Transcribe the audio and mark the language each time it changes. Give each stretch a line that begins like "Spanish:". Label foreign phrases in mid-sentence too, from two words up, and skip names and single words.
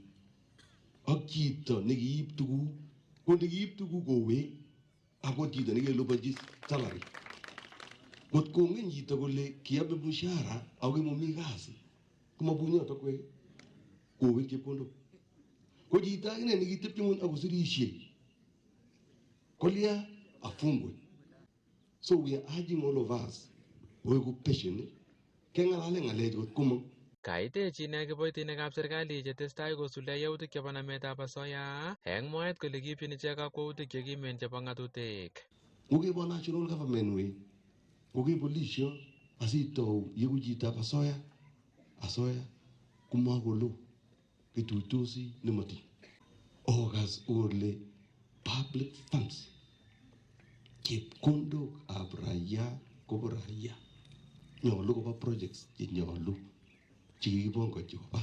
Kalenjin: ak chito nekiib tuguk ko nekiib tuguk kowek ako chito nekeliponji salary kot kongen chito kole kiabe mshahara ako momi kasi komabunyoto kwek kowek chepkondok ko chito akine nekitepche ng'ony akosirisie kolya afungwe.
English: So we are urging all of us
Kalenjin: oiku patient keng'alale ng'alechu kot komong. Kaitechi ine kiboitinikab serikali chetestai kosuldae yautik chebo nametab asoya eng mwaet kole kiipchin ichek kakwautik chekimen chebo ng'atutik. Ngokebo
English: national government
Kalenjin: way ngoke polisio asitou yeku chitab asoya komakolo kituitosi nemati okas ole
English: public funds
Kalenjin: chepkondok ab raia kobo raia nyolu koba projects chenyolu chekikibongochi koba.